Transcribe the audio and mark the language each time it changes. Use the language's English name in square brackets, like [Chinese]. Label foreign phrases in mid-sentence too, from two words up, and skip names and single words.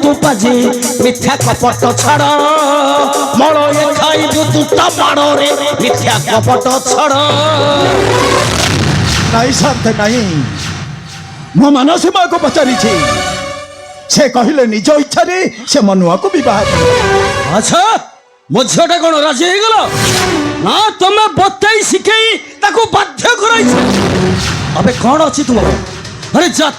[Odia] ବାଜି ମିଥ୍ୟା କପଟ ଛାଡ଼ ମଲୟେ ଖାଇବୁ ଦୁଟା ମାଡ଼ରେ ମିଥ୍ୟା କପଟ ଛାଡ଼ ନାଇଁ ଶାନ୍ତ ନାଇଁ ମୋ ମାନସୀ ମାକୁ ପଚାରିଛି ସେ କହିଲେ ନିଜ ଇଚ୍ଛାରେ ସେ ମନୁଆକୁ ବିବାହ କରିବେ। আচ্ছা ମୋ ଝିଅଟା କ'ଣ ରାଜି ହେଇଗଲ ନା ତମେ ବତେଇ ଶିଖେଇ ତାକୁ ବାଧ୍ୟ କରାଇଛ ଏବେ କ'ଣ ଅଛି ତୁମର ଆରେ ଜାତି